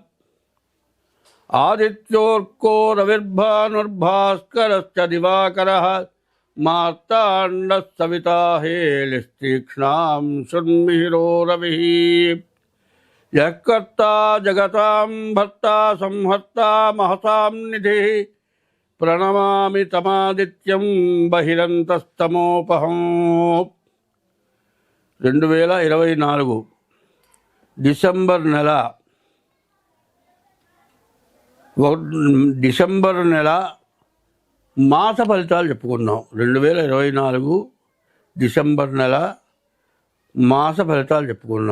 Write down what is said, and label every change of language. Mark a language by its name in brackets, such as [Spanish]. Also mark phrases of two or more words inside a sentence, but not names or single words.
[Sanskrit] आदित्योर्को रविर्भानुर्भास्करश्च दिवाकरः मार्ताण्डः सविता हेलिस्तीक्ष्णां शृण्मिहिरो रविः। यः कर्ता जगतां भर्ता संहर्ता महतां निधिः प्रणमामि तमादित्यं बहिरन्तस्तमोपहं। [Telugu] 2024 డిసెంబర్ నెల మాస ఫలితాలు చెప్పుకున్నాం. 2024 డిసెంబర్ నెల మాస ఫలితాలు చెప్పుకున్నాం.